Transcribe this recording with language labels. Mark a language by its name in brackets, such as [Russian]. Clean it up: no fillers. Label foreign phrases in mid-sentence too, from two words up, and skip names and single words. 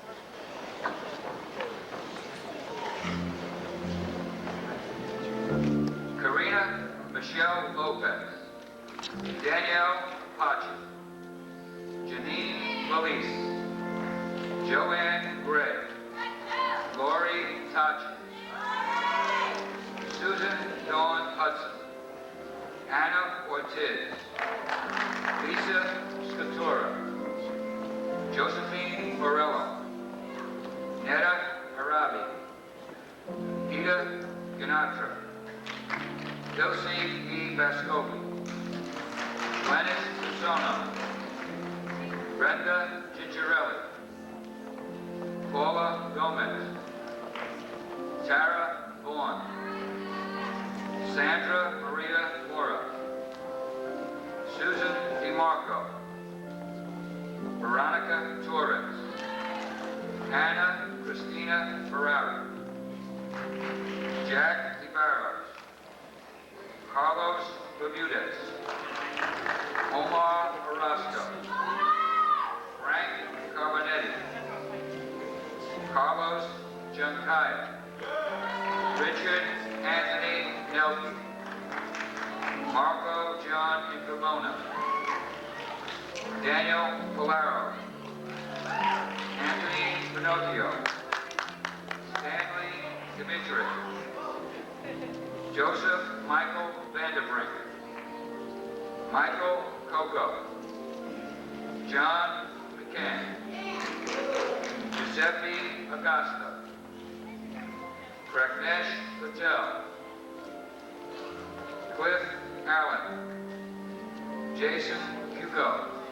[English] Karina Michelle Lopez, Danielle Pachi, Janine Valise, Joanne Gray, Lori Tachi, Susan Dawn Hudson, Anna Ortiz, Lisa Scatura, Josephine Morello, Netta Arabi, Peter Ganatra, Dulcie E. Vascovi, Glennis Sono, Brenda Gingerelli, Paula Gomez, Tara Vaughn, Sandra Maria Mora, Susan DeMarco, Veronica Torres, Anna Christina Ferrari, Jack DeBarros, Carlos Bermudez, Omar Orozco, Frank Carbonetti, Carlos Junkaya, Richard Anthony Nelke, Marco John Incomona, Daniel Polaro, Anthony Pinocchio, Stanley Dimitri, Joseph Michael Vanderbrink, Michael Coco, John McCann, Giuseppe Augusta, Pragnesh Patel, Cliff Allen, Jason Hugo,